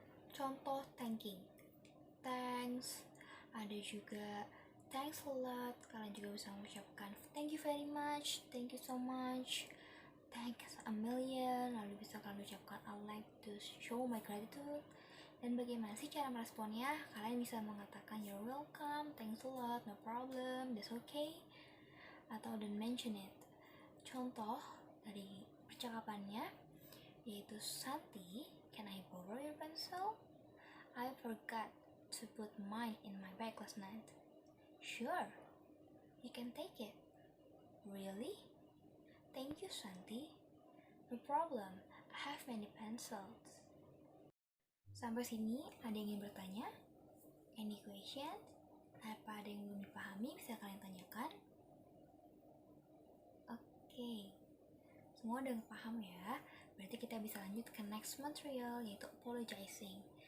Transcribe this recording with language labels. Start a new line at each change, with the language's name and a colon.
Indonesian: Contoh
English: thanking. Thanks.
Indonesian: Ada juga
English: thanks a lot.
Indonesian: Kalian juga bisa mengucapkan
English: thank you very much, thank you so much, thanks a million.
Indonesian: Lalu bisa kalian ucapkan
English: I like to show my gratitude.
Indonesian: Dan bagaimana sih cara meresponnya? Kalian bisa mengatakan
English: you're welcome, thanks a lot, no problem, that's okay,
Indonesian: atau
English: don't mention it.
Indonesian: Contoh dari percakapannya yaitu
English: Santi, can I borrow your pencil? I forgot to put mine in my bag last night. Sure, you can take it. Really? Thank you, Santi. No problem, I have many pencils.
Indonesian: Sampai sini ada yang ingin bertanya?
English: Any question?
Indonesian: Apa ada yang belum dipahami bisa kalian tanyakan? Oke, semua udah paham ya. Berarti kita bisa lanjut ke
English: next material
Indonesian: yaitu apologizing.